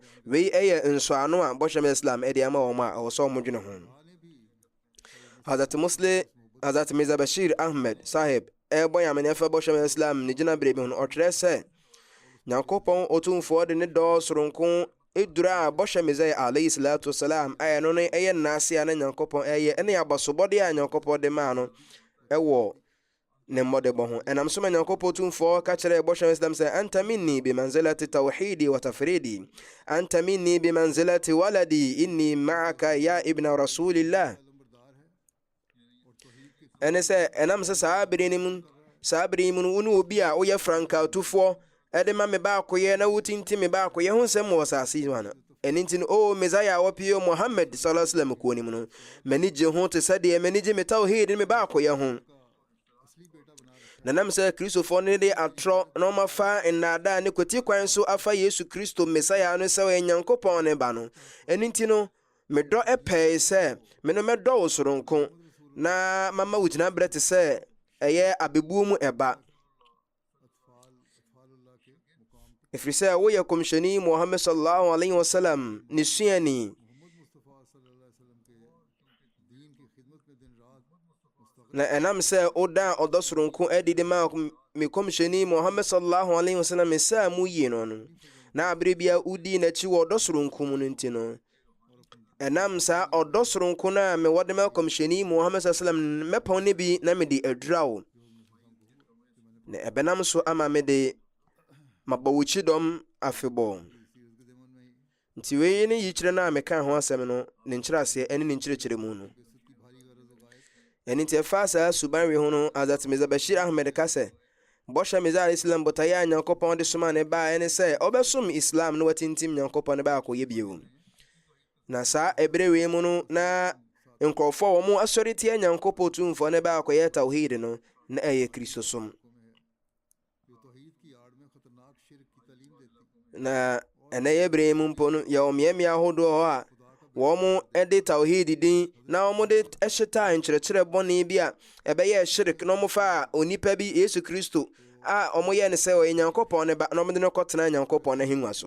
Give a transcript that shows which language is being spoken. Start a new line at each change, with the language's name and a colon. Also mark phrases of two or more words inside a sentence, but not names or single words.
Akan: Wei ɛyɛ nsoano a bɔhyɛm Islam ɛde ama wɔn a ɛwɔ sɛ ɔmo dwene ho. Hazrat Mirza Bashir Ahmed Sahib ɛbɔ yamene fa bɔhyɛm Islam ne gyina bere bi ho ɔtwerɛ sɛ Nyankopɔn otumfoɔ de ne dɔ soronko edura bɔhyɛ Mirza
Arabic: عليه الصلاة والسلام
Akan: ayɛ no ne ɛyɛ naase a na Nyankopɔn ɛyɛ ɛne abasobɔde a Nyankopɔn de ma no ɛwɔ ne mmɔdebɔ ho. Ɛnam so ma Nyankopɔn otumfoɔ ka kyerɛ bɔhyɛm Islam sɛ
Arabic: أنت مني بمنزلة توحيدي وتفريدي أنت مني بمنزلة ولدي إني معك يا ابن رسول الله.
Akan: Ɛne sɛ ɛnam sɛ saa bere mu no wone obi a woyɛ frankaatufoɔ ɛde ma me baakoyɛ na wotinti me baakoyɛ ho nsɛm wɔ saase yi no. Ɛno nti no o Mesaya a wɔpie Muhammad
Arabic: صلى الله عليه وسلم
Akan: kuo ni mu no m'ani gye ho te sɛdeɛ m'ani gye me tawhid ne me baakoyɛ ho. Na nam sɛ Kristofoɔ no de atrɔ na ɔmafa nnaadaa ne kwati kwan so afa Yesu Kristo Mesaya no sɛ ɔyɛ Nyankopɔn ne ba no. Ɛno nti no medɔ ɛpɛe sɛ me no mɛdɔ wo soronko na mama wugyina brɛ te sɛ ɛyɛ abebuo mu ɛba. Ɛfiri sɛ woyɛ kɔmhyɛni Muhammad
Arabic: صلى الله عليه وسلم
Akan: ne suani. Na ɛnam sɛ woda ɔdɔ soronko adidi ma me kɔmhyɛni Muhammad
Arabic: صلى الله عليه وسلم
Akan: sɛ mu yie no na abere bia udi n'akyi wɔ ɔdɔ soronko mu no nti no. Ɛnam saa ɔdɔ soronko na me wɔde ma kɔmhyɛni Muhammad
Arabic: صلى الله عليه وسلم
Akan: mɛpɔn ne bi na me de adura wo. Na ɛbɛnam so ama me de mabawuchi dɔm afebɔ. Nti wei ne yikyerɛ na meka ho asɛm no ne nkyerɛaseɛ ɛne ne nkyerɛkyerɛ mu no. Ɛne nti ɛfa saa suban we ho no Hazrat Mirza Bashir Ahmed ka sɛ bɔhyɛ Mirza
Arabic: عليه السلام
Akan: botaeɛ a Nyankopɔn de soma ne baa ɛne sɛ ɔbɛsom Islam na watintim Nyankopɔn ne baa akɔyɛ bio. Na saa ɛberɛ wei mu no na nkurɔfoɔ wɔn asɔre tia Nyankopɔn tumfoɔ ne baa akɔyɛ tawhid no na ɛyɛ Kristosom. Na ɛnɛ yɛ berɛ mu mpo no yɛ ɔmeɛmeɛ ahodoɔ hɔ a wɔn ɛde tawhid din na wɔn de ɛhyeta nkyerɛkyerɛ bɔne bi a ɛbɛyɛ shirk na wɔn fa onipa bi Yesu Kristo a wɔn yɛ ne sɛ ɔyɛ Nyankopɔn ne ba na wɔn de no kɔtena Nyankopɔn n'ahengua so.